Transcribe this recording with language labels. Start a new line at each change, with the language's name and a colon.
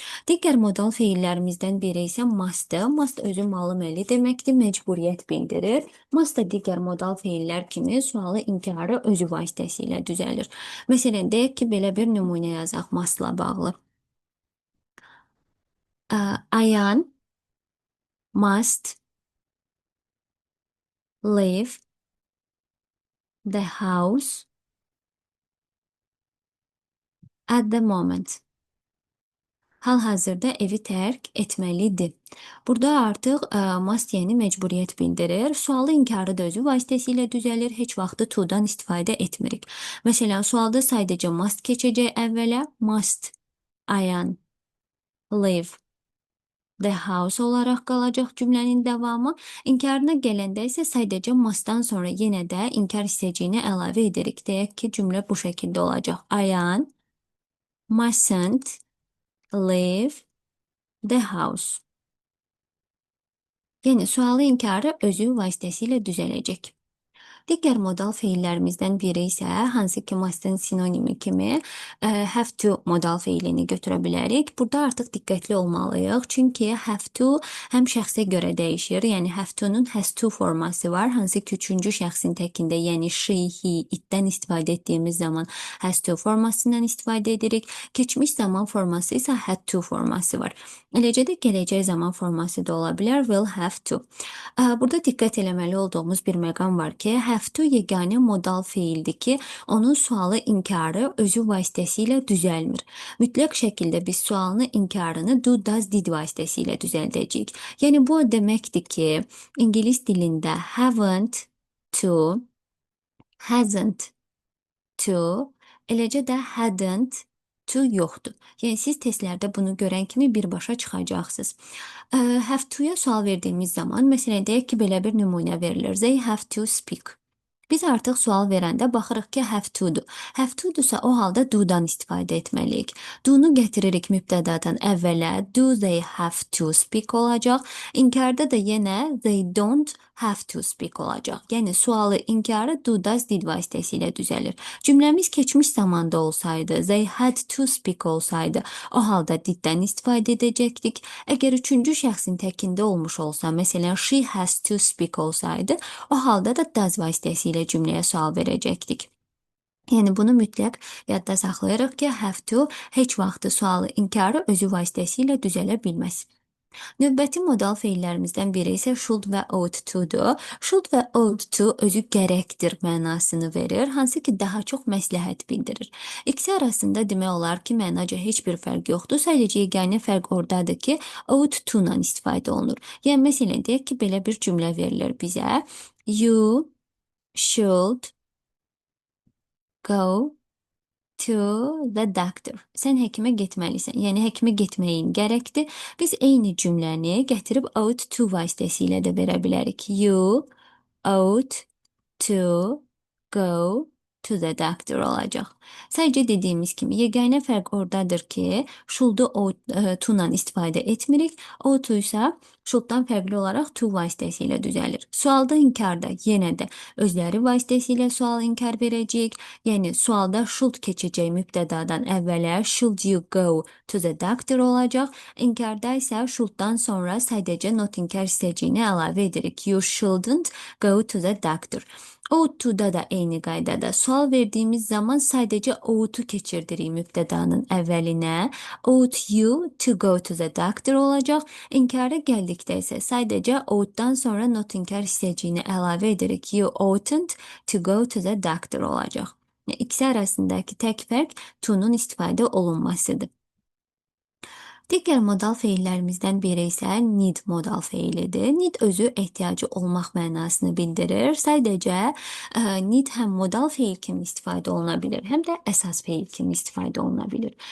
Azerbaijani: Digər modal feillərimizdən biri isə must-dır. Must özü malı-məli deməkdir, məcburiyyət bildirir. Must da digər modal feillər kimi sualı inkarı özü vasitəsilə düzəlir. Məsələn, deyək ki, belə bir nümunə yazaq must-la bağlı.
English: Ayan must leave the house at the moment.
Azerbaijani: Hal-hazırda evi tərk etməlidir. Burada artıq must yəni məcburiyyət bildirir. Sualı inkarı da özü vasitəsilə düzəlir. Heç vaxtı to-dan istifadə etmirik. Məsələn, sualda sadəcə must keçəcək əvvələ.
English: Must Ayan leave the house
Azerbaijani: olaraq qalacaq cümlənin davamı. İnkarına gələndə isə sadəcə mustdan sonra yenə də inkar hissəciyini əlavə edirik. Deyək ki, cümlə bu şəkildə olacaq.
English: Ayan mustn't leave the house.
Azerbaijani: Yəni sualı inkarı özü vasitəsilə düzələcək. Digər modal feillərimizdən biri isə hansı ki must'ın sinonimi kimi have to modal feilini götürə bilərik. Burada artıq diqqətli olmalıyıq. Çünki have to həm şəxsə görə dəyişir. Yəni have to'nun has to forması var. Hansı ki üçüncü şəxsin təkində, yəni she, he, itdən istifadə etdiyimiz zaman has to formasından istifadə edirik. Keçmiş zaman forması isə had to forması var. Eləcə də gələcək zaman forması da ola bilər. Will have to. Burada diqqət eləməli olduğumuz bir məqam var ki, have to yeganə modal feildir ki, onun sualı inkarı özü vasitəsilə düzəlmir. Mütləq şəkildə biz sualını inkarını do, does, did vasitəsilə düzəldəcəyik. Yəni bu o deməkdir ki, İngilis dilində haven't to, hasn't to, eləcə də hadn't to yoxdur. Yəni siz testlərdə bunu görən kimi birbaşa çıxacaqsınız. Have to-ya sual verdiyimiz zaman, məsələn, deyək ki, belə bir nümunə verilir.
English: They have to speak.
Azerbaijani: Biz artıq sual verəndə baxırıq ki, have to-dur. Have to-dursa o halda do-dan istifadə etməliyik. Do-nu gətiririk mübtədadan əvvələ.
English: Do they have to speak olacaq.
Azerbaijani: İnkarda da yenə
English: they don't have to speak olacaq.
Azerbaijani: Yəni sualı inkarı do, does, did vasitəsilə düzəlir. Cümləmiz keçmiş zamanda olsaydı,
English: they had to speak
Azerbaijani: olsaydı, o halda diddən istifadə edəcəkdik. Əgər üçüncü şəxsin təkində olmuş olsa, məsələn,
English: she has to speak
Azerbaijani: olsaydı, o halda da does vasitəsilə cümləyə sual verəcəkdik. Yəni bunu mütləq yadda saxlayırıq ki, have to heç vaxtı sualı inkarı özü vasitəsilə düzələ bilməz. Növbəti modal feillərimizdən biri isə should və ought to-dur. Should və ought to özü gərəkdir mənasını verir, hansı ki daha çox məsləhət bildirir. İkisi arasında demək olar ki, mənaca heç bir fərq yoxdur. Sadəcə yeganə fərq oradadır ki, ought to-la istifadə olunur. Yəni məsələn, deyək ki, belə bir cümlə verilir bizə.
English: You should go to the doctor.
Azerbaijani: Sən həkimə getməlisən. Yəni həkimə getməyin gərəkdir. Biz eyni cümləni gətirib ought to vasitəsilə də verə bilərik.
English: You ought to go to the doctor olacaq.
Azerbaijani: Sadəcə dediyimiz kimi yeganə fərq oradadır ki, should'u to-la istifadə etmirik. Ought-u isə Should'dan fərqli olaraq to vasitəsilə düzəlir. Sualda, inkarda yenə də özləri vasitəsilə sual inkar verəcək. Yəni sualda should keçəcək mübtədadan əvvələ,
English: should you go to the doctor
Azerbaijani: olacaq. İnkarda isə should'dan sonra sadəcə not inkar hissəciyini əlavə edirik.
English: You shouldn't go to the doctor.
Azerbaijani: Ought to'da da eyni qaydada sual verdiyimiz zaman sadəcə oughtu keçirdirik mübtədanın əvvəlinə.
English: Ought you to go to the doctor
Azerbaijani: olacaq. İnkara gəldikdə isə sadəcə ouughtdan sonra not inkar hissəciyini əlavə edirik.
English: You oughtn't to go to the doctor olacaq.
Azerbaijani: İkisi arasındakı tək fərq to'nun istifadə olunmasıdır. Digər modal feillərimizdən biri isə need modal feilidir. Need özü ehtiyacı olmaq mənasını bildirir. Sadəcə need həm modal feil kimi istifadə oluna bilir, həm də əsas feil kimi istifadə oluna bilir.